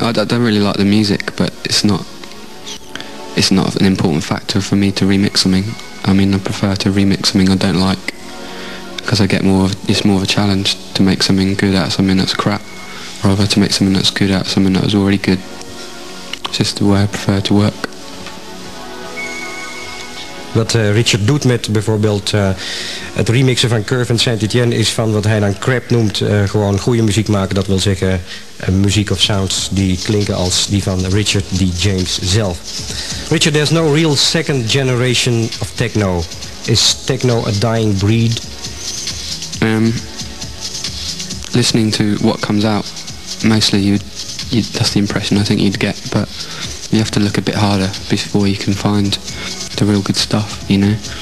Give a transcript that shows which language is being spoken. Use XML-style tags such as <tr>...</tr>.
<en>I don't really like the music, but it's not an important factor for me to remix something. I mean, I prefer to remix something I don't like, because I get it's more of a challenge to make something good out of something that's crap, rather to make something that's good out of something that was already good. It's just the way I prefer to work.</en> <nl>Wat Richard doet met bijvoorbeeld het remixen van Curve en Saint-Étienne is van wat hij dan crap noemt, gewoon goede muziek maken. Dat wil zeggen muziek of sounds die klinken als die van Richard D. James zelf.</nl> <en>Richard, there's no real second generation of techno. Is techno a dying breed? Listening to what comes out, mostly that's the impression I think you'd get, but you have to look a bit harder before you can find the real good stuff, you know.</en>